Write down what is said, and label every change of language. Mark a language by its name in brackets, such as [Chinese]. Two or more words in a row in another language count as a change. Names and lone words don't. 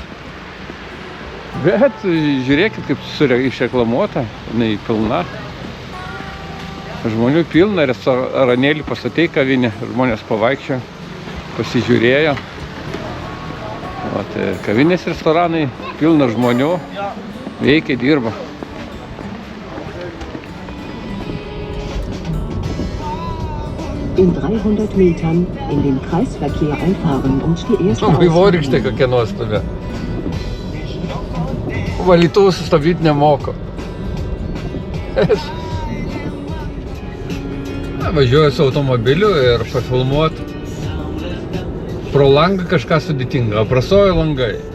[Lithuanian] Bet žiūrėkit, kaip išreklamuota, jinai pilna. Žmonių pilna, restoranėlį pastatė kavinę, žmonės pavaikščiojo, pasižiūrėjo. Vat, kavinės restoranai, pilna žmonių, veikia, dirba. [German] In 300 Metern in den Kreisverkehr einfahren und die erste [Lithuanian] Vaivorykštė kokia nuostabė. Valytuvų sustabdyti nemoko. Važiuoju su automobiliu ir pafilmuot. Pro langą kažką sudėtinga, prasojo langai.